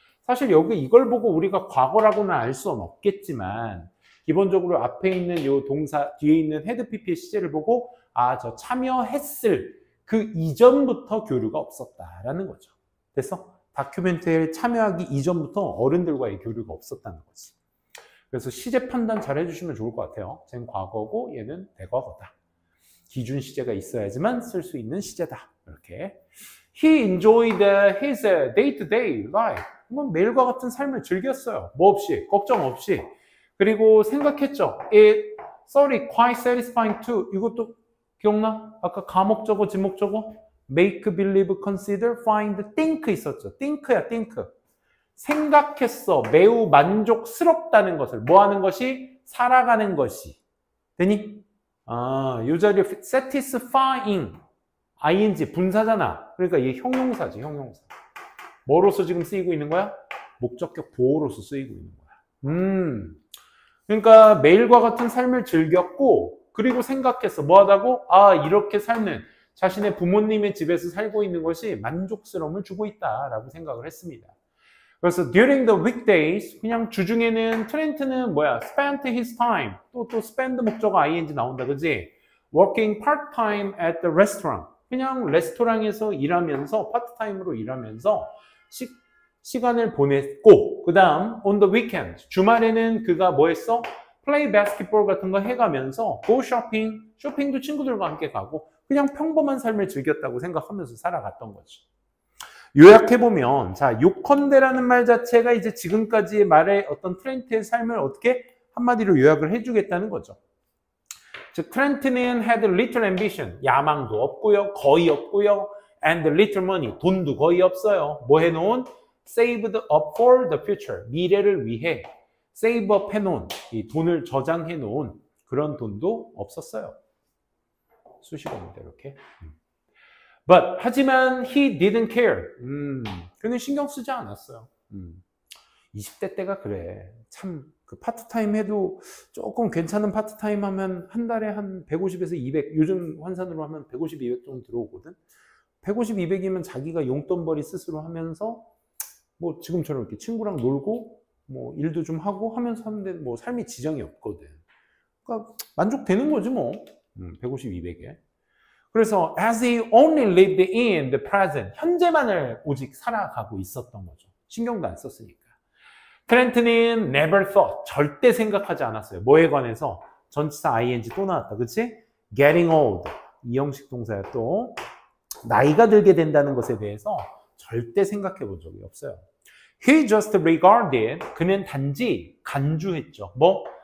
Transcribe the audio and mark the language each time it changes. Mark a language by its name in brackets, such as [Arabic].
[Korean] 사실 여기 이걸 보고 우리가 과거라고는 알 수는 없겠지만 기본적으로 앞에 있는 이 동사 뒤에 있는 헤드 PP의 시제를 보고 저 참여했을 그 이전부터 교류가 없었다라는 거죠. 됐어? 다큐멘터리에 참여하기 이전부터 어른들과의 교류가 없었다는 거지. 그래서 시제 판단 잘 해주시면 좋을 것 같아요. 쟤는 과거고 얘는 대과거다. 기준 시제가 있어야지만 쓸 수 있는 시제다. 이렇게. [English] He enjoyed his day-to-day life. [Korean] 매일과 같은 삶을 즐겼어요. 뭐 없이, 걱정 없이. 그리고 생각했죠. [English] It sorry, quite satisfying too. [Korean] 이것도 기억나? 아까 가목적어, 지목적어? [English] Make, believe, consider, find, think 있었죠. [Korean] think야, think. 생각했어. 매우 만족스럽다는 것을. 뭐 하는 것이? 살아가는 것이. 되니? 이 자리에 satisfying, ing, 분사잖아. 그러니까 이게 형용사지, 형용사. 뭐로서 지금 쓰이고 있는 거야? 목적격 보호로서 쓰이고 있는 거야. 그러니까 매일과 같은 삶을 즐겼고, 그리고 생각했어. 뭐 하다고? 이렇게 삶은 자신의 부모님의 집에서 살고 있는 것이 만족스러움을 주고 있다라고 생각을 했습니다. 그래서 [English] during the weekdays, [Korean] 그냥 주중에는 트렌트는 뭐야? [English] spent his time. [Korean] 또 spend 목적어 ing 나온다, 그지? [English] working part-time at the restaurant. [Korean] 그냥 레스토랑에서 일하면서, 파트타임으로 일하면서 시간을 보냈고, 그 다음, [English] on the weekend. [Korean] 주말에는 그가 뭐 했어? [English] play basketball [Korean] 같은 거 해가면서, [English] go shopping. [Korean] 쇼핑도 친구들과 함께 가고, 그냥 평범한 삶을 즐겼다고 생각하면서 살아갔던 거지. 요약해보면, 자, 요컨대라는 말 자체가 이제 지금까지의 말의 어떤 트렌트의 삶을 어떻게 한마디로 요약을 해주겠다는 거죠. 즉, 트렌트는 [English] had little ambition, [Korean] 야망도 없고요, 거의 없고요, [English] and little money, [Korean] 돈도 거의 없어요. 뭐 해놓은? [English] saved up for the future, [Korean] 미래를 위해 save up 해놓은, 이 돈을 저장해놓은 그런 돈도 없었어요. 수식어입니다, 이렇게. [English] But, [Korean] 하지만 [English] he didn't care. [Korean] 그는 신경 쓰지 않았어요. 20대 때가 그래. 참, 그 파트타임 해도 조금 괜찮은 파트타임 하면 한 달에 한 150에서 200, 요즘 환산으로 하면 150, 200 정도 들어오거든. 150, 200이면 자기가 용돈벌이 스스로 하면서 뭐 지금처럼 이렇게 친구랑 놀고 뭐 일도 좀 하고 하면서 하는데 뭐 삶이 지장이 없거든. 그러니까 만족되는 거지 뭐. 150, 200에. [English] 그래서 as he only lived in the present, [Korean] 현재만을 오직 살아가고 있었던 거죠. 신경도 안 썼으니까. 트렌트는 [English] never thought, [Korean] 절대 생각하지 않았어요. 뭐에 관해서? 전치사 ing 또 나왔다, 그치? [English] getting old, [Korean] 이 형식 동사야 또. 나이가 들게 된다는 것에 대해서 절대 생각해 본 적이 없어요. [English] He just regarded, [Korean] 그는 단지 간주했죠. 뭐?